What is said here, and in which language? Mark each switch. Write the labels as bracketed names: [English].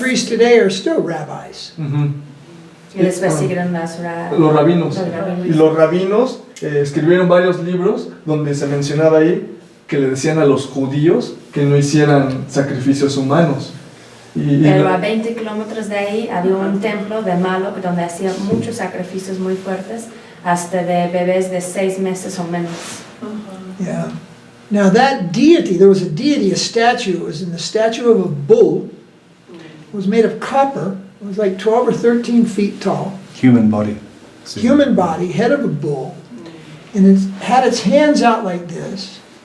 [English] priests today are still rabbis. [Spanish] Y después siguieron los Los rabinos. Los rabinos. Y los rabinos escribieron varios libros donde se mencionaba ahí que le decían a los judíos que no hicieran sacrificios humanos. Pero a 20 kilómetros de ahí había un templo de Moloch donde hacían muchos sacrificios muy fuertes, hasta de bebés de 6 meses o menos. [English] Yeah. Now that deity, there was a deity, a statue, it was in the statue of a bull. It was made of copper. It was like 12 or 13 feet tall. Human body. Human body, head of a bull. And it had its hands out like this.